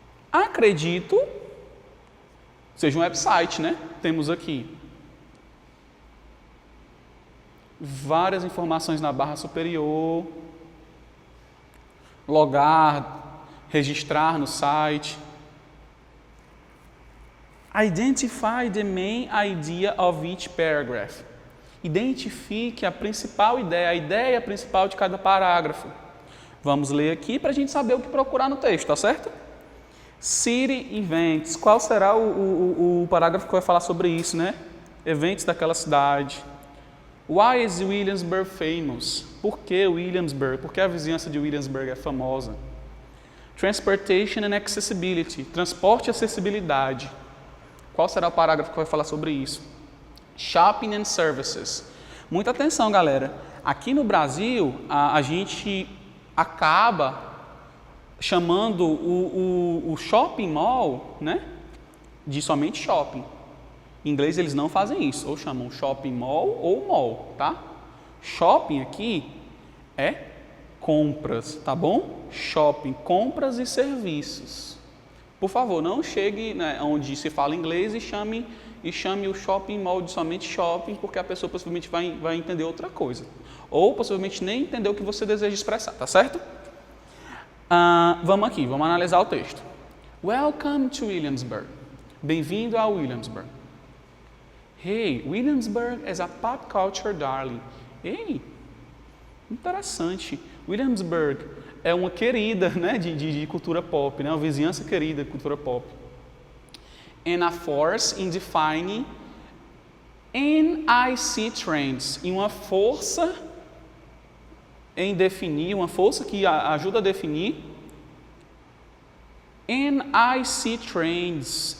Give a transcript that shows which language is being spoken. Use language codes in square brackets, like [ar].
[pt] Acredito, seja um website, né? Temos aqui várias informações na barra superior, logar, registrar no site. [en] Identify the main idea of each paragraph. [pt] Identifique a principal ideia, a ideia principal de cada parágrafo. Vamos ler aqui para a gente saber o que procurar no texto, tá certo? [en] City events. [pt] Qual será o parágrafo que vai falar sobre isso, né? Eventos daquela cidade. [en] Why is Williamsburg famous? [pt] Por que Williamsburg? Por que a vizinhança de Williamsburg é famosa? [en] Transportation and accessibility. [pt] Transporte e acessibilidade. Qual será o parágrafo que vai falar sobre isso? [en] Shopping and services. [pt] Muita atenção, galera. Aqui no Brasil, a gente acaba chamando o shopping mall, né, de somente shopping. Em inglês eles não fazem isso, ou chamam shopping mall ou mall, tá? Shopping aqui é compras, tá bom? Shopping, compras e serviços. Por favor, não chegue, né, onde se fala inglês e chame o shopping mall de somente shopping, porque a pessoa possivelmente vai entender outra coisa. Ou possivelmente nem entender o que você deseja expressar, tá certo? Vamos analisar o texto. [en] Welcome to Williamsburg. [pt] Bem-vindo a Williamsburg. [en] Hey, Williamsburg is a pop culture darling. [pt] Ei, interessante. Williamsburg é uma querida, né, de cultura pop, né, uma vizinhança querida de cultura pop. [en] And a force in defining NIC trends. [pt] E uma força em definir, uma força que ajuda a definir NIC trends.